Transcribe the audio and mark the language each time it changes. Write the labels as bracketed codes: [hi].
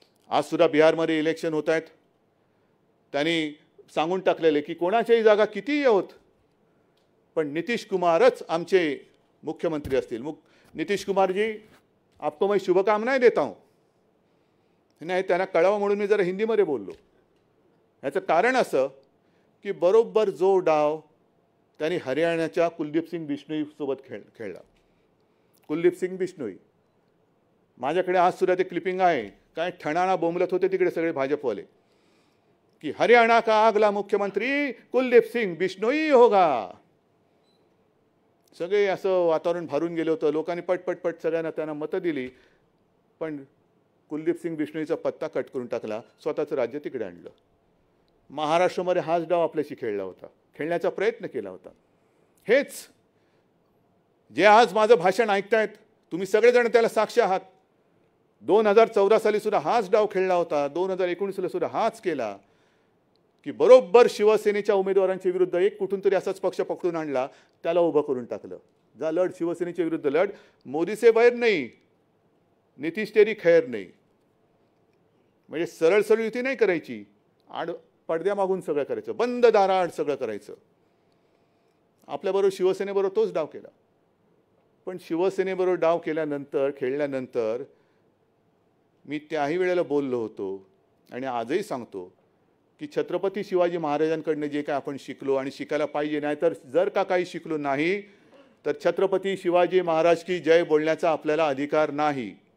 [mr] आज सुद्धा बिहारमध्ये इलेक्शन होत आहेत. त्यांनी सांगून टाकलेले की कोणाच्याही जागा कितीही होत पण नितीश कुमारच आमचे मुख्यमंत्री असतील. [hi] नितीश कुमार जी, आपको मैं शुभकामनाएं देता हूं. [mr] नाही, त्यांना कळावं म्हणून मी जरा हिंदीमध्ये बोललो. याचं कारण असं की बरोबर जो डाव त्यांनी हरियाणाच्या कुलदीप सिंग बिश्नोई सोबत खेळला. कुलदीप सिंग बिश्नोई, माझ्याकडे आज सुद्धा ते क्लिपिंग आहे. काय ठणाणा बोंबलत होते तिकडे सगळे भाजपवाले की [hi] हरियाणा का अगला मुख्यमंत्री कुलदीप सिंग बिश्नोई होगा. [mr] सगळे असं वातावरण भरून गेलं होतं. लोकांनी पटपट सगळ्यांना त्यांना मतं दिली. पण कुलदीप सिंग बिश्नोईचा पत्ता कट करून टाकला. स्वतःचं राज्य तिकडे आणलं. महाराष्ट्रामध्ये हाच डाव आपल्याशी खेळण्याचा प्रयत्न केला होता. हेच जे आज माझं भाषण ऐकतायत तुम्ही सगळेजण त्याला साक्ष आहात. 2014 साली सुद्धा हाच डाव खेळला होता. 2019 सुद्धा हाच केला की बरोबर शिवसेनेच्या उमेदवारांच्या विरुद्ध एक कुठून तरी असाच पक्ष पकडून आणला, त्याला उभं करून टाकलं. जा लढ, शिवसेनेच्या विरुद्ध लढ. [hi] मोदी से बैर नहीं, नितीश तेरी खैर नहीं. [mr] म्हणजे सरळ युती नाही करायची, पडद्यामागून सगळं करायचं, बंद दाराआड सगळं करायचं. आपल्याबरोबर शिवसेनेबरोबर तोच डाव केला. पण शिवसेनेबरोबर डाव खेळल्यानंतर मी त्याही वेळेला बोललो होतो आणि आजही सांगतो की छत्रपती शिवाजी महाराजांकडनं जे काय आपण शिकलो आणि शिकायला पाहिजे, नाही तर जर का काही शिकलो नाही तर छत्रपती शिवाजी महाराज की जय बोलण्याचा आपल्याला अधिकार नाही.